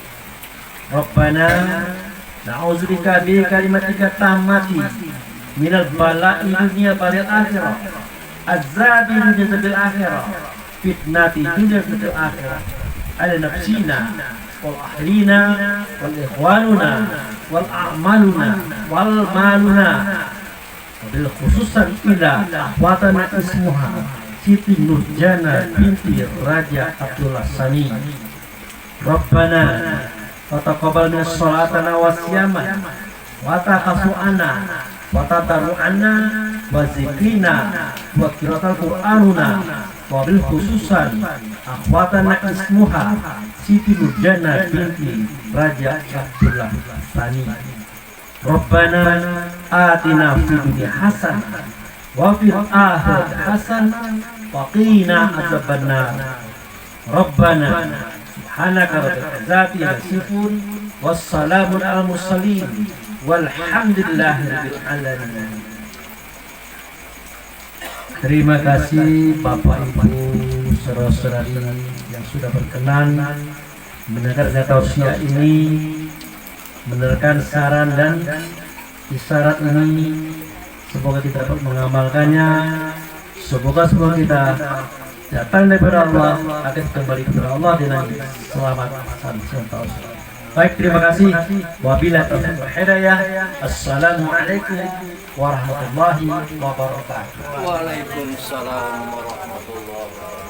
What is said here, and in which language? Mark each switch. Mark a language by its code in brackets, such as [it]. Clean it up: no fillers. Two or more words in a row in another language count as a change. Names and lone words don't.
[ar] ربنا نعوذ بك بكلماتك التامة من البلاء الدنيا والآخرة عذاب الدنيا بالآخرة فتنة الدنيا في الآخرة على أنفسنا والأهلنا والإخواننا والأعمالنا والمالنا بالخصوص إلى أخواتنا اسمها Siti Nurjana binti Raja Abdullah Sani. ربنا وتقبل من صلاتنا وصيامنا وتخشعنا وتضرعنا وذكرنا وقراءة القرآننا وبالخصوص أخواتنا اسمها Siti Nurjana binti Raja Abdullah Sani. ربنا آتنا في الدنيا حسنة وفي الآخرة حسنة وقنا عذاب النار. ربنا سبحانك رب العزة يصفون وسلام على المرسلين والحمد لله رب العالمين. [id] Terima kasih Bapak Ibu saudara-saudari yang sudah berkenan mendengarkan tausiah ini, mendengarkan saran dan isyarat ini. Semoga kita dapat mengamalkannya. Semoga semua kita datang daripada Allah, akan kembali kepada Allah dengan selamat dan tausiah. Baik, terima kasih. [ar] وبالله التوفيق والهداية. السلام عليكم ورحمة الله وبركاته. وعليكم السلام ورحمة الله وبركاته.